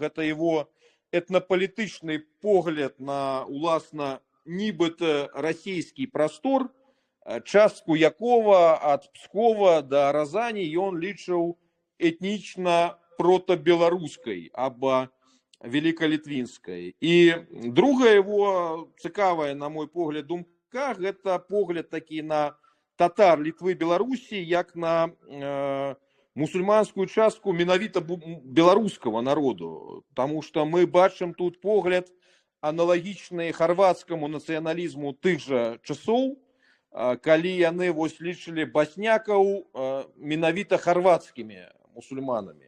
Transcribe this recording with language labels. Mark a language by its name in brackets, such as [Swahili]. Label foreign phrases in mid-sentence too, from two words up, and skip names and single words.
[Belarusian] Гэта его этнапалітычны погляд на, уласна, нібыта расійскі прастор, частку якога ад Пскова да Разані ён лічыў этнічна протабеларускай або великолитвинской. [Russian] И другая его [Belarusian] цікавая, на мой погляд, думка, гэта погляд такі на татар Літвы, Беларусі, як на мусульманскую частку менавіта беларускага народу. Таму што мы бачым тут погляд аналагічны харвацкаму нацыяналізму тых жа часоў, калі яны лічылі баснякаў менавіта харвацкімі мусульманамі.